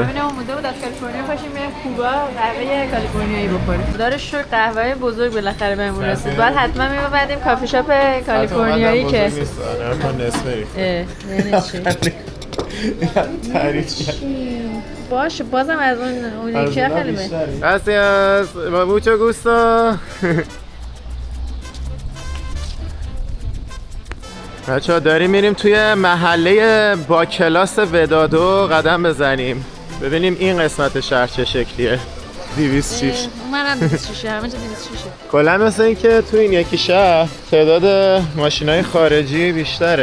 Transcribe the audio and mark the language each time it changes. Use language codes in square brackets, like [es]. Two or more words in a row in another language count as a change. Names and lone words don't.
[fa] همین اومده بود از کالیفرنیا پاشیم بریم کوبا قهوه کالیفرنیایی بخوریم. خدا رو شکر قهوه بزرگ بالاخره بهمون رسید. بعد حتما می‌اومدیم کافه شاپ کالیفرنیایی که یعنی چی؟ باشه بازم از اون یکی خیلی بهتره. [es] Gracias, mucho gusto. [fa] بچه‌ها داریم میریم توی محله با کلاس ودادو قدم بزنیم، ببینیم این قسمت شهر چه شکلیه. 206 منم 206 همه جا 206. کلا مثل این که تو این یکی شهر تعداد ماشینای خارجی بیشتره.